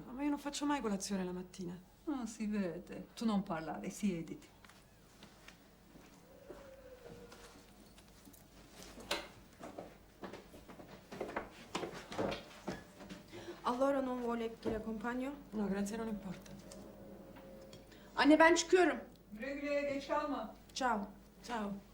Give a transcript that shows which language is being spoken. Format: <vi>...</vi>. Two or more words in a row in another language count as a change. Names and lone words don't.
<it>Ma io non faccio mai colazione la mattina. Ah, si vede. Tu non parlare, siediti. Allora non vuole che l'accompagno? No, grazie, non importa.</it> <tr>Anne ben çıkıyorum. Güle güle, geç kalma.</tr> <it>Ciao. Ciao.</it>